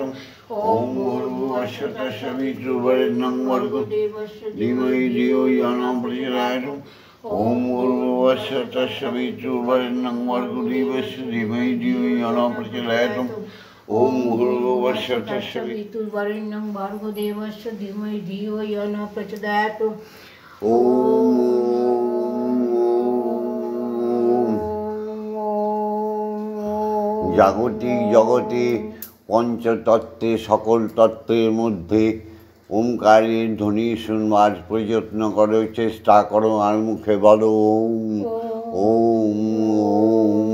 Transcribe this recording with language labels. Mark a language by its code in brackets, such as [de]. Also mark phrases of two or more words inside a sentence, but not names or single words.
[sa] ओम भूर्भुवस्सुः तत्सवितुर्वरेण्यं भर्गो देवस्य धीमहि धियो यो न प्रचोदयात्। ओम भूर्भुवस्सुः तत्सवितुर्वरेण्यं भर्गो देवस्य धीमहि धियो यो न प्रचोदयात्। ओम भूर्भुवस्सुः तत्सवितुर्वरेण्यं भर्गो देवस्य धीमहि धियो यो न प्रचोदयात्। [bn] ओम জাগতিক জগতে পঞ্চতত্ত্বে সকল তত্ত্বের মধ্যে ওমকারের ধ্বনি শুনবার প্রযত্ন করো, চেষ্টা করো, আর মুখে বলো ওম ওম ওম।